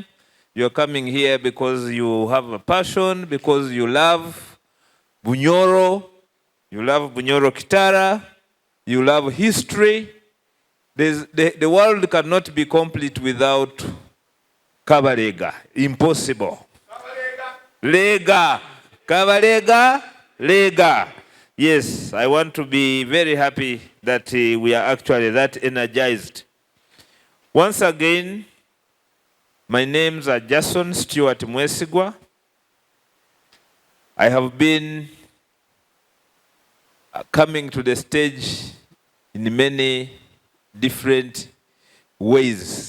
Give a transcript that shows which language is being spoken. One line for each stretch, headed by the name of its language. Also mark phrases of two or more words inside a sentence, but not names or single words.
English: You are coming here because you have a passion, because you love Bunyoro, you love Bunyoro Kitara, you love history. The world cannot be complete without Kabaleega. Impossible. Lega. Kabaleega, Lega. Yes, I want to be very happy that we are actually that energized. Once again, my names are Jason Stewart Mwesigwa. I have been coming to the stage in many different ways.